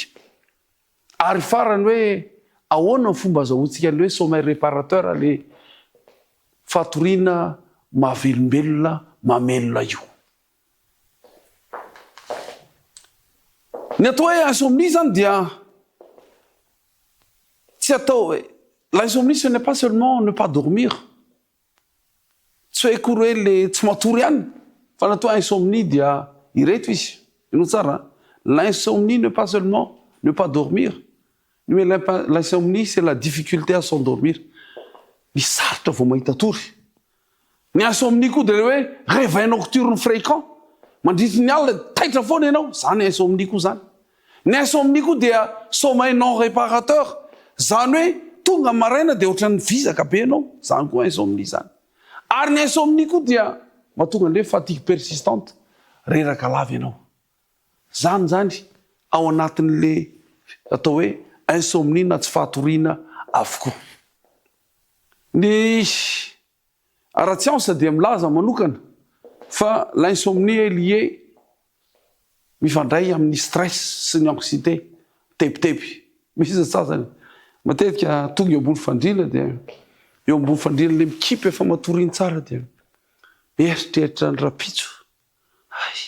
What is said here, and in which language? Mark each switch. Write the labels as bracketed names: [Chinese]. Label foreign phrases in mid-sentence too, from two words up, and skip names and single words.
[Malagasy] Ary farany hoe ahoana ny fomba azahoantsika ny hoe [French] sommeil réparateur [Malagasy] le fatoriana mahavelombelona mamelona io. Ny atao hoe insomnie zany dia tsy atao [French] l'insomnie ce n'est pas seulement ne pas dormir. [Malagasy] Tsy hoe akory hoe le tsy matory ihany fa natao insomnie dia ireto izy. Ino tsara? [French] L'insomnie n'est pas seulement ne pas dormir. Mais l'insomnie c'est la difficulté à s'endormir. [Malagasy] Ny sarotra vao mahita tory. Ny insomnie koa dia hoe [French] réveil nocturne fréquent. [Malagasy] Mandritra ny alina taitra foana ianao, zany insomnie koa zany. Ny insomnie koa dia [French] sommeil non réparateur. [Malagasy] Zany hoe tonga maraina dia ohatran'ny vizaka be ianao, zany koa insomnie zany. Ary ny insomnie koa dia mahatonga an'ilay [French] fatigue persistante, [Malagasy] reraka lava ianao. Zany ao anatin'le atao hoe insomnie na tsy fatoriana avokoa. Ny ara-tsiansa dia milaza manokana fa [French] l'insomnie est liée [Malagasy] mifandray amin'ny stress sy ny anxiété tepitepy. Misy sasany matetika tonga eo ambony fandrina dia eo ambony fandrina le mikipy efa matoriany tsara dia eritreritra ny rapitso.